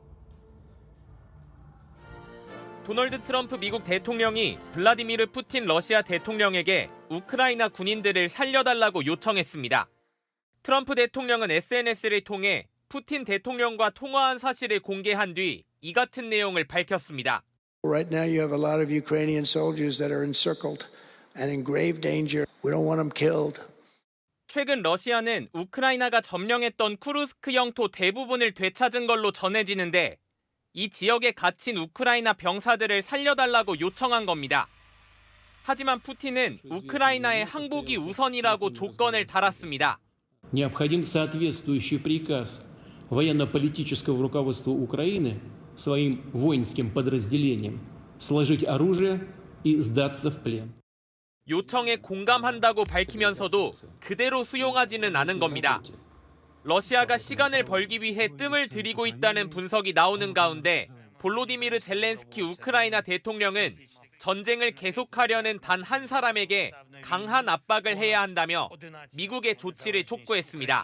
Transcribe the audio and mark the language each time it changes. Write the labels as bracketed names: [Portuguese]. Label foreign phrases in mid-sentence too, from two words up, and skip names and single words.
[Korean] 도널드 트럼프 미국 대통령이 블라디미르 푸틴 러시아 대통령에게 우크라이나 군인들을 살려달라고 요청했습니다. 트럼프 대통령은 SNS를 통해 푸틴 대통령과 통화한 사실을 공개한 뒤 이 같은 내용을 밝혔습니다. [English] Right now you have a lot of Ukrainian soldiers that are encircled and in grave danger. We don't want them killed. [Korean] 최근 러시아는 우크라이나가 점령했던 쿠르스크 영토 대부분을 되찾은 걸로 전해지는데 이 지역에 갇힌 우크라이나 병사들을 살려달라고 요청한 겁니다. 하지만 푸틴은 우크라이나의 항복이 우선이라고 조건을 달았습니다. [Russian] Необходим соответствующий приказ военно-политического руководства Украины своим воинским подразделениям сложить оружие и сдаться в плен. [Korean] 요청에 공감한다고 밝히면서도 그대로 수용하지는 않은 겁니다. 러시아가 시간을 벌기 위해 뜸을 들이고 있다는 분석이 나오는 가운데 볼로디미르 젤렌스키 우크라이나 대통령은 전쟁을 계속하려는 단 한 사람에게 강한 압박을 해야 한다며 미국의 조치를 촉구했습니다.